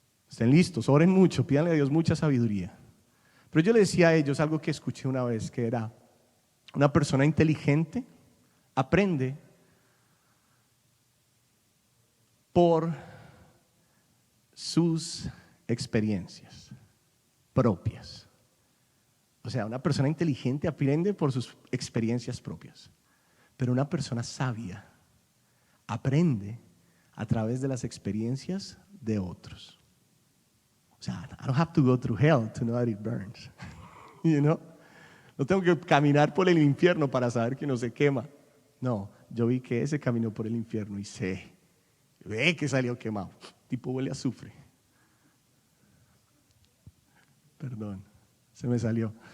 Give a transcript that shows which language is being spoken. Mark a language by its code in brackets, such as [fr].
[es] Estén listos, oren mucho, pídanle a Dios mucha sabiduría. Pero yo le decía a ellos algo que escuché una vez, que era: una persona inteligente aprende por sus experiencias propias. O sea, una persona inteligente aprende por sus experiencias propias, pero una persona sabia aprende a través de las experiencias de otros. O sea, [en] I don't have to go through hell to know that it burns. You know? [es] No tengo que caminar por el infierno para saber que no se quema. No, yo vi que ese caminó por el infierno y ve que salió quemado. Tipo huele a azufre. Perdón, se me salió.